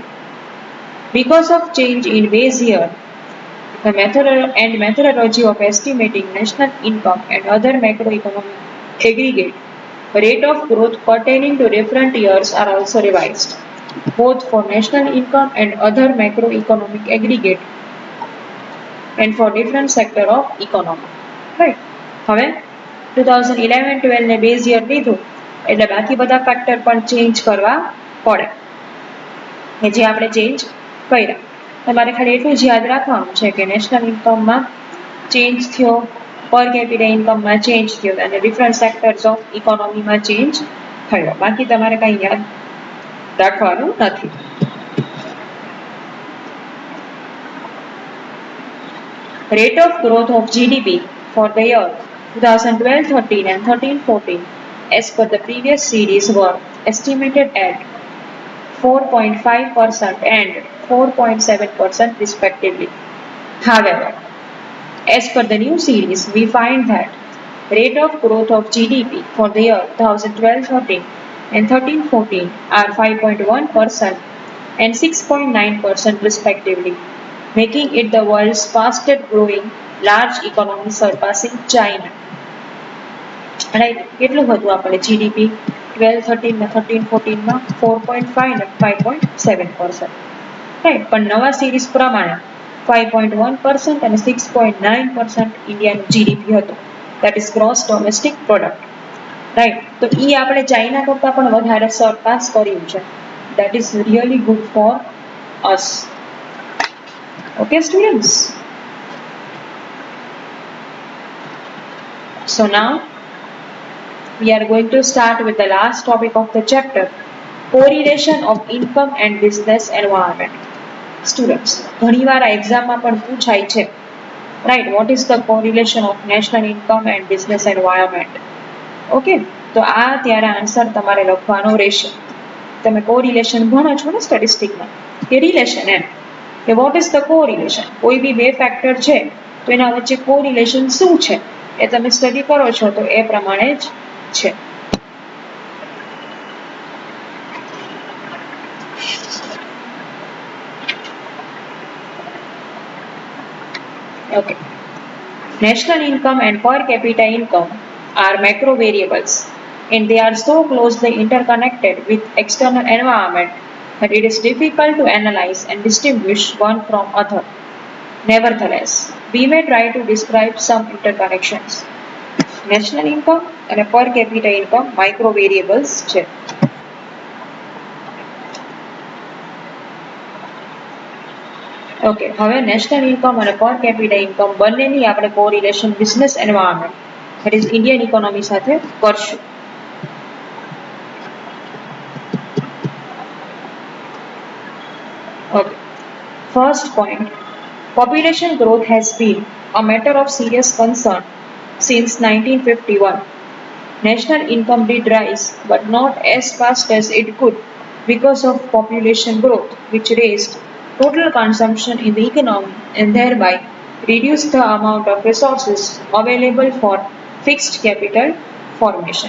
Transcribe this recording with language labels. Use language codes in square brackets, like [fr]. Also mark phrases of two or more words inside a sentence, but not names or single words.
[en] Because of change in base year, the methodology of estimating national income and other macroeconomic aggregate rate of growth pertaining to different years are also revised, both for national income and other macroeconomic aggregate and for different sector of economy. Right? [gu] હવે 2011-12 ને [en] base year [gu] લીધું એટલે બાકી બધા ફેક્ટર પણ ચેન્જ કરવા પડે કે જે આપણે ચેન્જ કર્યા. તમારે ખાલી એટલું જ યાદ રાખવાનું છે કે [en] national income [gu] ચેન્જ થયો, [en] per capita income [gu] ચેન્જ થયો અને [en] different sectors of economy [gu] ચેન્જ થયો. બાકી તમારે કંઈ યાદ રાખવાનું નથી. [en] Rate of growth of GDP for the year 2012-13 and 13-14 as per the previous series were estimated at 4.5% and 4.7% respectively. However, as per the new series, we find that rate of growth of GDP for the year 2012-13 and 13-14 are 5.1% and 6.9% respectively, making it the world's fastest growing large economy surpassing China. Right? [gu] કેટલું હતું આપણે GDP 12-13 માં 13-14 માં 4.5 અને 5.7%. Right? પણ નવા સિરીઝ પ્રમાણે 5.1% and 6.9% ઇન્ડિયાનું GDP હતું. [en] That is gross domestic product. Right? [gu] તો એ આપણે ચાઇના કરતાં પણ વધારે સરપાસ કર્યું છે. [en] That is really good for us. Okay, students? So now we are going to start with the last topic of the chapter, correlation of income and business environment. Students, [gu] ઘણીવાર આ એક્ઝામમાં પણ પૂછાય છે. [en] Right, what is the correlation of national income and business environment? [gu] Okay, તો આ ત્યારે આન્સર તમારે લખવાનો રહેશે. તમે કોરિલેશન ભણો છો ને સ્ટેટિસ્ટિકમાં કે રિલેશન એમ કે [en] what is the correlation, [gu] કોઈ બી બે ફેક્ટર છે તો એના વચ્ચે કોરિલેશન શું છે એ તમે સ્ટડી કરો છો તો એ પ્રમાણે જ છે. [en] Okay. National income and per capita income are macro variables and they are so closely interconnected with external environment but it is difficult to analyze and distinguish one from other. Nevertheless, we may try to describe some interconnections. national income [gu] અને [en] per capita income micro variables [gu] છે. ઓકે, હવે [en] national income [gu] અને [en] per capita income [gu] બંનેની આપણે [en] correlation business environment that is Indian economy [gu] સાથે કરશું. [en] Okay. First point, population growth has been a matter of serious concern since 1951. National income did rise, but not as fast as it could because of population growth, which raised total consumption in the economy and thereby reduced the amount of resources available for fixed capital formation.